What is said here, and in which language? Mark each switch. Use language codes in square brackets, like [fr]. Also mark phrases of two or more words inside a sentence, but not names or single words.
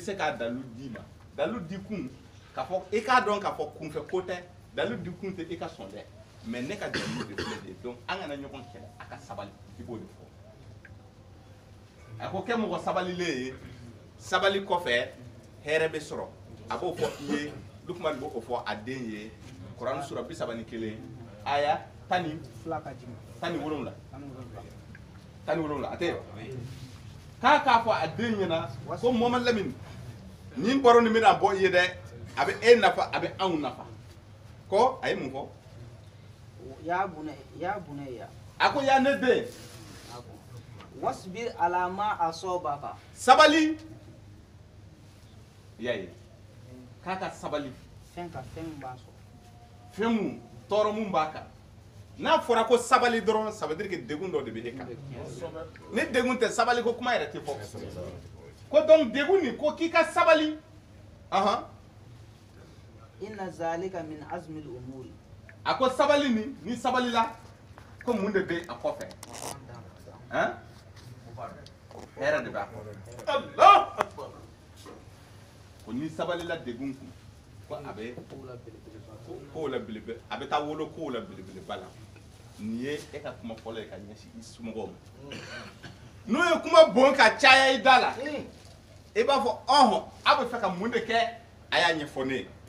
[bm] se k'a dalilu d'i ma dalilu di kun k'a fɔ i k'a dɔn k'a fɔ kunfɛ ko tɛ dalilu di kun tɛ i ka sɔn dɛ mais ne ka dalilu de filɛ de donc an kana ɲɔgɔn kɛlɛ a ka sabali i b'o de fɔ a ko kɛ mɔgɔ sabalilen ye sabali kɔfɛ hɛrɛ bɛ sɔrɔ a b'o fɔ i ye Lukman b'o fɔ a den ye Kuran sura 31 aya 17 a tɛ k'a fɔ a den ɲɛna ko Mohamad Lamine nin baro nin bɛna bɔ i ye dɛ a bɛ e nafa a bɛ anw nafa ko a ye mun fɔ [ar] يا بني [bm] a ko ya ne den [ar] واصبر على ما أصابك [bm] sabali yaye kaka sabali fɛn b'a sɔrɔ fɛn mun tɔɔrɔ mun b'a kan n'a fɔra ko sabali dɔrɔn [fr] ça veut dire que [bm] degun dɔ de bɛ e kan ni degun tɛ sabali ko kuma yɛrɛ tɛ fɔ ko donc degun nin ko k'i ka sabali [ar] إن ذلك من عزم الأمور [bm] a ko sabali nin ni sabali la ko mun de bɛ a kɔfɛ hɛrɛ de b'a kɔfɛ [ar] الله أكبر [bm] ko ni sabali la degun kun ko a bɛ kow la belebele a bɛ taa wolo kow la belebeleba la nin ye e ka kuma fɔlɔ ye ka ɲɛsin i somɔgɔw ma n'o ye kuma bon ka caya i da la i b'a fɔ ɔhɔn a bɛ fɛ ka mun de kɛ a y'a ɲɛfɔ ne ye